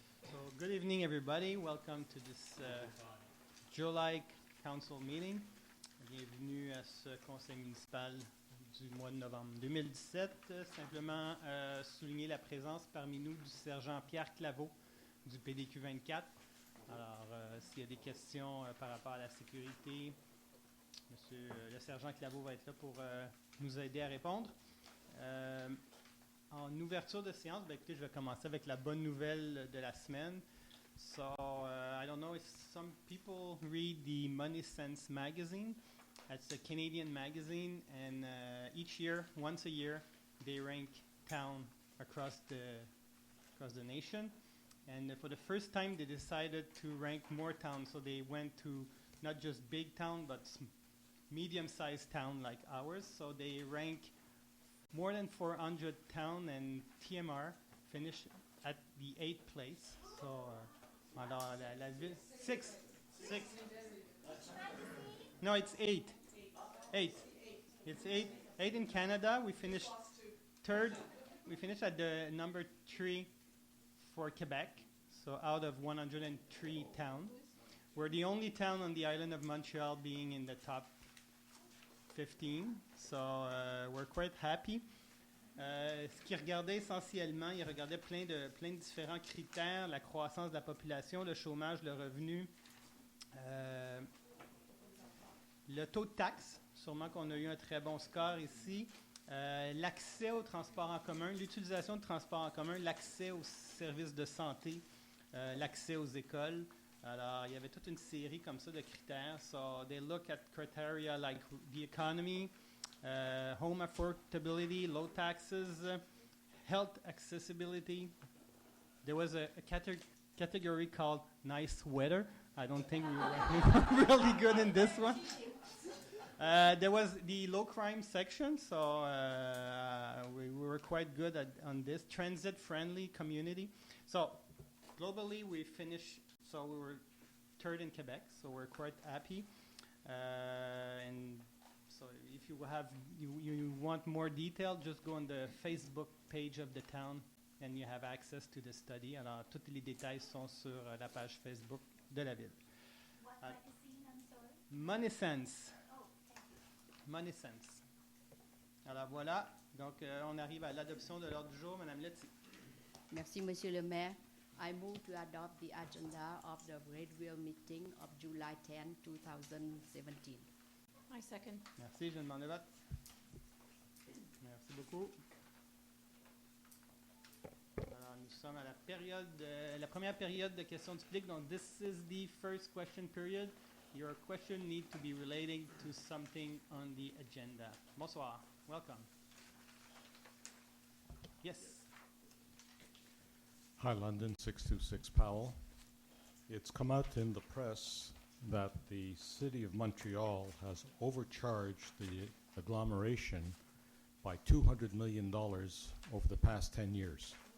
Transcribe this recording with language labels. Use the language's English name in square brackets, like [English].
[English] So, good evening, everybody. Welcome to this July Council meeting. [French] Bienvenue à ce conseil municipal du mois de novembre 2017. Simplement souligner la présence parmi nous du sergent Pierre Claveau du PDQ 24. Alors, s'il y a des questions par rapport à la sécurité, monsieur le sergent Claveau va être là pour nous aider à répondre. En ouverture de séance, écoutez, je vais commencer avec la bonne nouvelle de la semaine. [English] So, I don't know if some people read the Money Sense magazine. It's a Canadian magazine, and each year, once a year, they rank town across the nation. And for the first time, they decided to rank more towns. So they went to not just big town, but medium-sized town like ours. So they rank more than 400 towns, and TMR finished at the 8th place. [French] So, alors la ville, six. [English] No, it's 8. 8. It's 8. 8 in Canada. We finished third. We finished at the number 3 for Quebec. So out of 103 towns, we're the only town on the island of Montreal being in the top 15, so we're quite happy. [French] Ce qu'il regardait essentiellement, il regardait plein de différents critères, la croissance de la population, le chômage, le revenu, le taux de taxe, sûrement qu'on a eu un très bon score ici, l'accès au transport en commun, l'utilisation de transport en commun, l'accès aux services de santé, l'accès aux écoles. Alors, il y avait toute une série comme ça de critères. [English] So, they look at criteria like the economy, home affordability, low taxes, health accessibility. There was a category called nice weather. I don't think we were really good in this one. There was the low crime section, so we were quite good on this. Transit-friendly community. So, globally, we finished. So we were third in Quebec, so we're quite happy. And so if you want more detail, just go on the Facebook page of the town and you have access to the study. [French] Alors, tous les détails sont sur la page Facebook de la ville. [English] What magazine, I'm sorry? Money Sense. Oh, thank you. Money Sense. [French] Alors voilà, donc on arrive à l'adoption de l'ordre du jour. Madame Letty. Merci, Monsieur le maire. [English] I move to adopt the agenda of the Red Wheel meeting of July 10, 2017. I second. [French] Merci, je demande le vote. Merci beaucoup. Alors, nous sommes à la première période de questions du public. [English] Donc, this is the first question period. Your question needs to be relating to something on the agenda. [French] Bonsoir. [English] Welcome. Yes. Hi, London, 626 Powell. It's come out in the press that the City of Montreal has overcharged the agglomeration by $200 million over the past 10 years.